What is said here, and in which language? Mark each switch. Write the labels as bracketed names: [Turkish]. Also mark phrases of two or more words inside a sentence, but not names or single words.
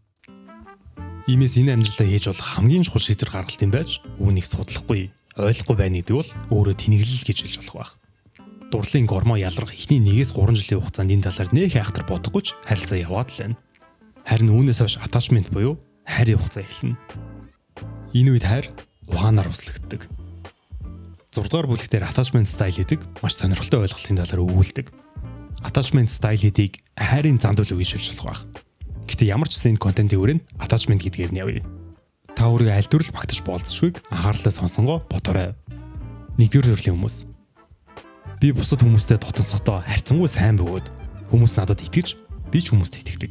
[Mongolian] Иймээс энэ амьдралаа хийж бол хамгийн чухал шийдвэр гаргалтын байж үүнийг судлахгүй, ойлгохгүй байна гэдэг бол өөрөө тэнэглэл гэж хэлж болох байх. Дурлалын гормон ялрах эхний 1-3 жилийн хугацаанд энэ талаар нэх айхтар бодохгүй ч харилцаа яваад л байна. Харин үүнээс хойш attachment буюу хайрын хугацаа эхэлнэ. Энэ үед хайр ухаанаар услагддаг. 6 дугаар бүлэг дээр [English] attachment style [Mongolian] гэдэг маш сонирхолтой ойлголтын талаар өгүүлдэг. [English] Attachment style [Mongolian] гэдгийг хайрын зам төлөв гэж хэлж болох байх. Гэтэ ямар ч гэсэн энэ контентын өрөөнд attachment гэдгээр нь явъя. Та өөрийгөө аль төрөл багтаж болцсошгүйг анхаарлаа сонсонгоо бодоорой. 1-р төрлийн хүмүүс. Би бусад хүмүүстэй дотносохдоо харьцангуй сайн бөгөөд хүмүүс надад итгэж, би ч хүмүүст итгэдэг.